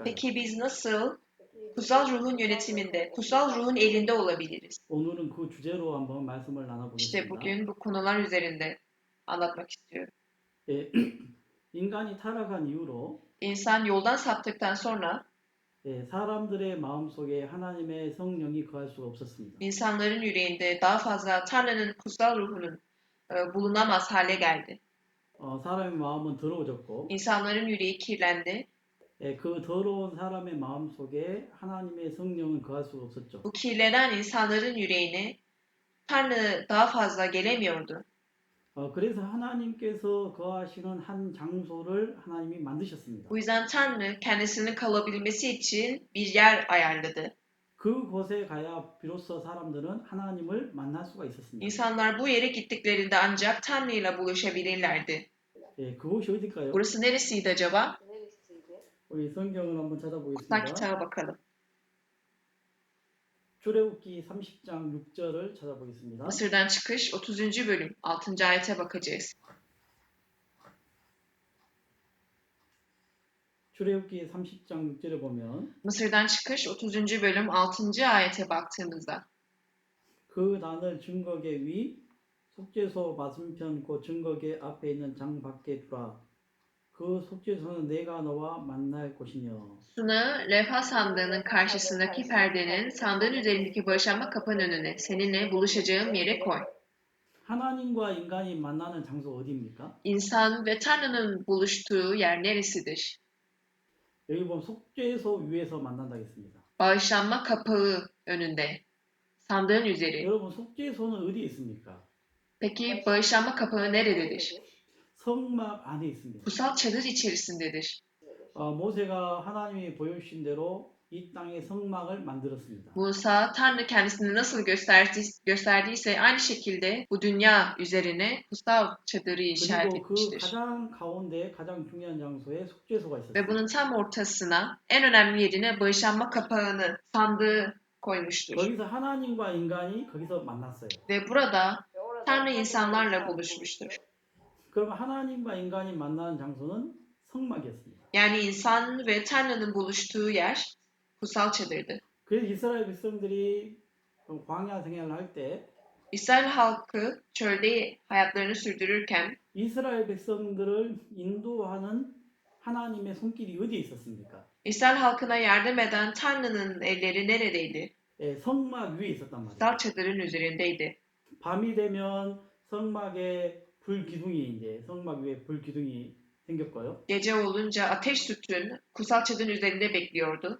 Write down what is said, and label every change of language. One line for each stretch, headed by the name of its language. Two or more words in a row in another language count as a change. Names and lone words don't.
Turkish: Peki biz nasıl kutsal ruhun yönetiminde, kutsal ruhun elinde olabiliriz?
Korean: 오늘은 그 주제로 한번 말씀을
Turkish: İşte
Korean: 나눠보겠습니다.
Turkish: bugün bu konular üzerinde anlatmak istiyorum.
Korean: 예, 인간이 타락한 이후로
Turkish: İnsan yoldan saptıktan sonra
Korean: 사람들의 마음속에 하나님의 성령이 거할 수가 없었습니다.
Turkish: insanların yüreğinde daha fazla Tanrı'nın kutsal ruhunun bulunamaz hale geldi.
Korean: 사람의 마음은 더러워졌고
Turkish: İnsanların yüreği kirlendi.
Korean: 그 더러운 사람의 마음속에 하나님의 성령은 거할 수가 없었죠.
Turkish: Bu kirlenen insanların yüreğine Tanrı daha fazla gelemiyordu.
Korean: 그래서 하나님께서 거하시는 한 장소를 하나님이 만드셨습니다.
Turkish: Bu yüzden Tanrı kendisinin kalabilmesi için bir yer ayarladı.
Korean: 그곳에 가야 비로소 사람들은 하나님을 만날 수가 있었습니다.
Turkish: İnsanlar bu yere gittiklerinde ancak Tanrı ile buluşabilirlerdi.
Korean: 그곳이 어딜까요?
Turkish: Burası neresiydi acaba?
Korean: 우리 성경을 한번
Turkish: Kutsal
Korean: 찾아보겠습니다.
Turkish: kitaba bakalım.
Korean: 출애굽기 30장 6절을 찾아보겠습니다.
Turkish: Mısır'dan çıkış 30. bölüm 6. ayete bakacağız.
Korean: 출애굽기 30장 6절에 보면
Turkish: Mısır'dan çıkış 30. bölüm 6. ayete baktığımızda
Korean: 그 단을 증거계 위 속죄소 맞은편 그 증거계 앞에 있는 장 밖에 두라. 그 속죄소는 내가 너와 만날 곳이며.
Turkish: Suna levha sandığının karşısındaki perdenin sandığın üzerindeki bağışlanma kapının önüne seninle buluşacağım yere koy.
Korean: 하나님과 인간이 만나는 장소 어디입니까?
Turkish: İnsan ve Tanrı'nın buluştuğu yer neresidir?
Korean: 여기 보면 속죄소 위에서 만난다 했습니다.
Turkish: Bağışlanma kapağı önünde. Sandığın üzeri.
Korean: 여러분 속죄소는 어디에 있습니까?
Turkish: Peki bağışlanma kapağı nerededir?
Korean: 성막 안에 있습니다.
Turkish: Kutsal çadır içerisindedir.
Korean: 모세가 하나님이 보여주신 대로 이 땅에 성막을 만들었습니다.
Turkish: Musa, Tanrı kendisini nasıl gösterdiyse aynı şekilde bu dünya üzerine kutsal çadırı işaret
Korean: 그리고 그
Turkish: etmiştir.
Korean: 가장 가운데 가장 중요한 장소에 속죄소가
Turkish: Ve
Korean: 있었습니다.
Turkish: bunun tam ortasına en önemli yerine bağışlanma kapağını, sandığı koymuştur.
Korean: 거기서 하나님과 인간이 거기서 만났어요.
Turkish: Ve burada Tanrı insanlarla buluşmuştur.
Korean: 그럼 하나님과 인간이 만나는 장소는 성막이었습니다.
Turkish: Yani insan ve Tanrı'nın buluştuğu yer kutsal çadırdı.
Korean: 그래서 이스라엘 백성들이 광야 생활을 할 때
Turkish: İsrail halkı çölde hayatlarını sürdürürken
Korean: 이스라엘 백성들을 인도하는 하나님의 손길이 어디에 있었습니까?
Turkish: İsrail halkına yardım eden Tanrı'nın elleri neredeydi?
Korean: 예, 성막 위에 있었단 말이에요.
Turkish: Kutsal çadırın üzerindeydi.
Korean: 밤이 되면 성막에 불 기둥이 이제 성막 위에 불 기둥이 생겼고요.
Turkish: Gece olunca ateş sütun kutsal çadırın üzerinde bekliyordu.